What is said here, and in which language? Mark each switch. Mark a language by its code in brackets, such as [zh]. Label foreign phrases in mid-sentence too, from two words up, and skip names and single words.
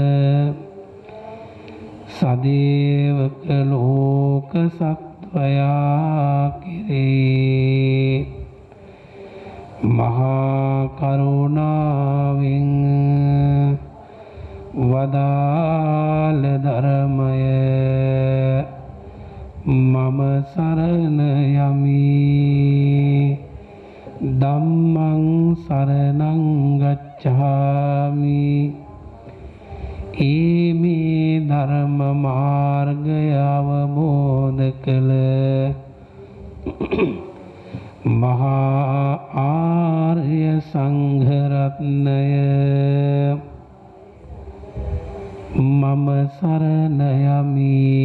[si] සදේවක ලෝක සත්වයා කෙරේ මහා කරුණාවෙන් වදාළ ධර්මය මම සරණ යමි. [pi] ධම්මං සරණං ගච්ඡාමි [si] ඊමේ ධර්ම මාර්ගය අවබෝධ කළ මහා ආර්ය සංඝ රත්නය මම සරණ යමි